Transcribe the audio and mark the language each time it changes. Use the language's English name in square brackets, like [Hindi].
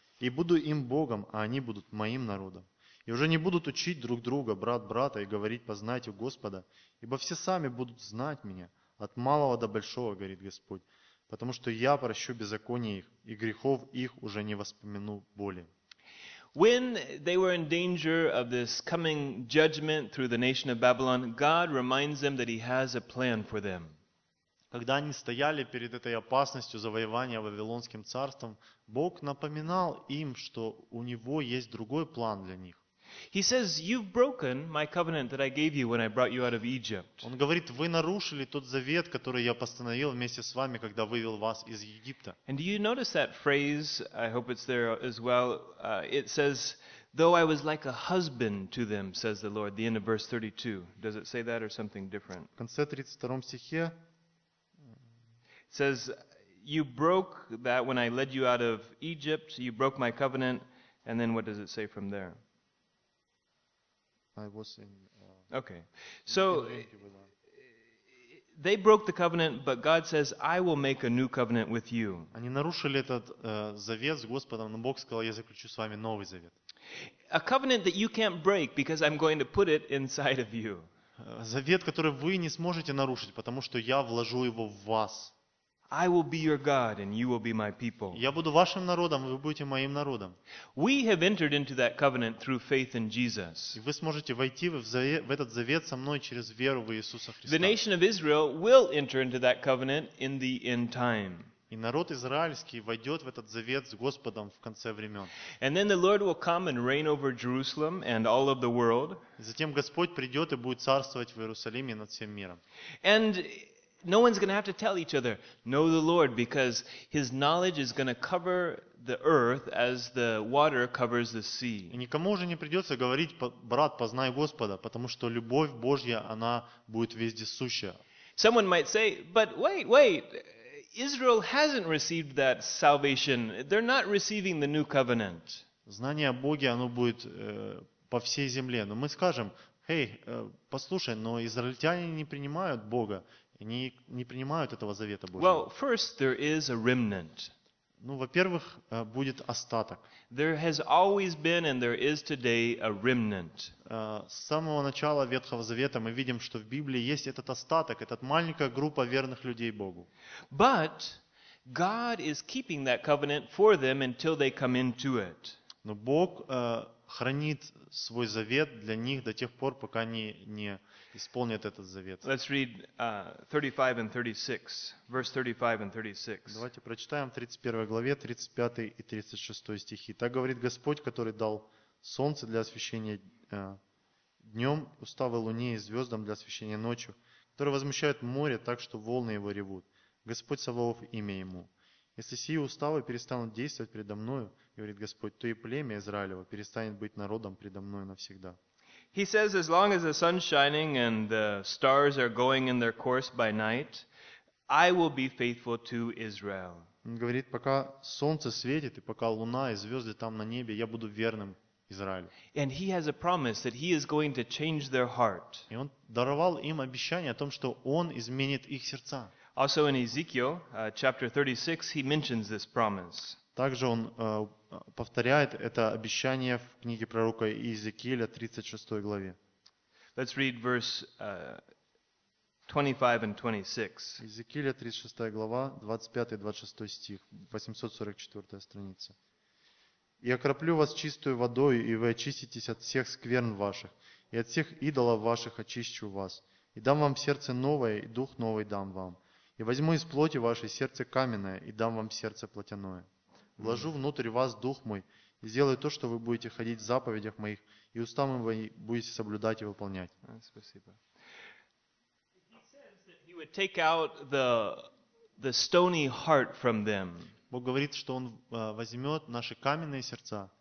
[Russian] И буду им Богом, а они будут моим народом. И уже не будут учить друг друга, брат брата, и говорить, познайте Господа, ибо все сами будут знать меня, от малого до большого, говорит Господь, потому что я прощу беззаконие их, и грехов их уже не воспомяну более. [English] When they were in danger of this coming judgment through the nation of Babylon, God reminds them that He has a plan for them. [Russian] Когда они стояли перед этой опасностью завоевания Вавилонским царством, Бог напоминал им, что у Него есть другой план для них. [English] He says, "You've broken my covenant that I gave you when I brought you out of Egypt." [Russian] Он говорит, вы нарушили тот завет, который я постановил вместе с вами, когда вывел вас из Египта. [English] And do you notice that phrase? I hope it's there as well. It says, "Though I was like a husband to them," says the Lord. The end of verse 32. Does it say that or something different? [Russian] В конце 32 стихе. [English] It says, "You broke that when I led you out of Egypt. You broke my covenant." And then what does it say from there? I was in okay. So they broke the covenant, but God says, "I will make a new covenant with you." [Russian] Они нарушили этот завет с Господом, но Бог сказал, я заключу с вами новый завет. [English] A covenant that you can't break because I'm going to put it inside of you. [Russian] Завет, который вы не сможете нарушить, потому что я вложу его в вас. [English] I will be your God and you will be my people. [Russian] Я буду вашим народом, вы будете моим народом. [English] We have entered into that covenant through faith in Jesus. [Russian] Вы сможете войти в этот завет со мной через веру в Иисуса Христа. [English] The nation of Israel will enter into that covenant in the end time. [Russian] И народ израильский войдет в этот завет с Господом в конце времен. [English] And then the Lord will come and reign over Jerusalem and all of the world. [Russian] Затем Господь придет и будет царствовать в Иерусалиме над всем миром. [English] And no one's going to have to tell each other, "Know the Lord," because His knowledge is going to cover the earth as the water covers the sea. [Russian] И никому уже не придется говорить, брат, познай Господа, потому что любовь Божья, она будет вездесущая. [English] Someone might say, "But wait, Israel hasn't received that salvation. They're not receiving the new covenant." [Russian] Знание о Боге, оно будет по всей земле. Но мы скажем, "Hey, послушай, но израильтяне не принимают Бога. Они не принимают этого завета Божьего." [English] Well, first there is a remnant. [Russian] Ну, во-первых, будет остаток. [English] There has always been and there is today a remnant. [Russian] С самого начала Ветхого Завета мы видим, что в Библии есть этот остаток, эта маленькая группа верных людей Богу. [English] But God is keeping that covenant for them until they come into it. [Russian] Но Бог хранит свой завет для них до тех пор, пока они не исполнят этот завет. [English] Let's read 35 and 36. Verse 35 and 36. [Russian] Давайте прочитаем в 31 главе 35 и 36 стихи. Так говорит Господь, который дал солнце для освещения днем, уставы луне и звездам для освещения ночью, который возмущает море так, что волны его ревут. Господь Саваоф, имя ему. Если сии уставы перестанут действовать предо мною, говорит Господь, то и племя Израилево перестанет быть народом предо мною навсегда. [English] He says, as long as the sun's shining and the stars are going in their course by night, I will be faithful to Israel. [Russian] Он говорит, пока солнце светит и пока луна и звезды там на небе, я буду верным Израилю. [English] And he has a promise that he is going to change their heart. [Russian] И он даровал им обещание о том, что он изменит их сердца. [English] Also in Ezekiel chapter 36, he mentions this promise. [Russian] Также он повторяет это обещание в книге пророка Иезекииля, 36 главе. [English] Let's read verse 25 and 26. [Russian] Иезекииля, 36 глава, 25-26 стих, 844 страница. «Я окроплю вас чистую водой, и вы очиститесь от всех скверн ваших, и от всех идолов ваших очищу вас, и дам вам сердце новое, и дух новый дам вам, и возьму из плоти вашей сердце каменное, и дам вам сердце плотяное». Вложу внутрь вас дух мой и сделаю то, что вы будете ходить в заповедях моих и устами вы будете соблюдать и выполнять. Спасибо. [English] He says that he would take out the stony heart from them. [Russian] Бог говорит, что он возьмет наши каменные сердца.